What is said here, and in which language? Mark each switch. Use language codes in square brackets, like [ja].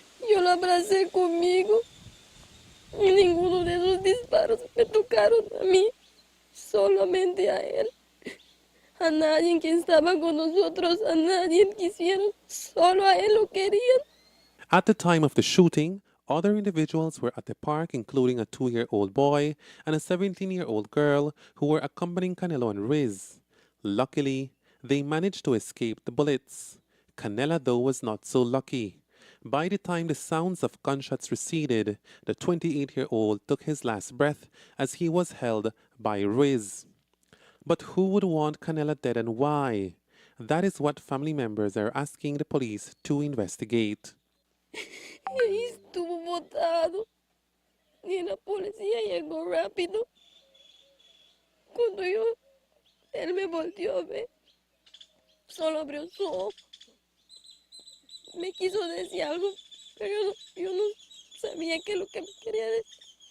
[es] Yo lo abracé conmigo y ninguno de esos disparos me tocaron a mí, solamente a él. A nadie que estaba con nosotros, a nadie quisieron, solo a él lo querían. [en] At the time of the shooting, other individuals were at the park, including a 2-year-old boy and a 17-year-old girl who were accompanying Canelo and Riz. Luckily, they managed to escape the bullets. Canela, though, was not so lucky. By the time the sounds of gunshots receded, the 28-year-old took his last breath as he was held by Riz. But who would want Canela dead and why? That is what family members are asking the police to investigate. [es] Y ahí estuvo botado. Y la policía llegó rápido. Cuando él me volteó a ver, solo abrió su ojo. Me quiso decir algo, pero yo no sabía qué es lo que me quería decir.